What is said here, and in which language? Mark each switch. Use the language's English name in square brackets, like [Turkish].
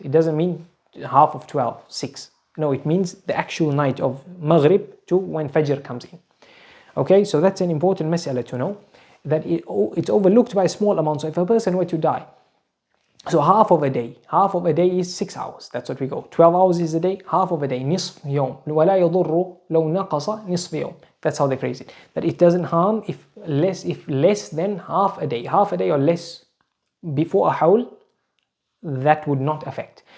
[English] It doesn't mean half of 12, 6. No, it means the actual night of Maghrib to when Fajr comes in. Okay, so that's an important mas'ala to know. that it's overlooked by a small amount. So if a person were to die, so half of a day is 6 hours. That's what we go. 12 hours is a day, half of a day. [Arabic] نصف يوم ولا يضر لو نقص نصف يوم. [English] That's how they phrase it. That it doesn't harm if less than half a day. Half a day or less before a hawl, that would not affect.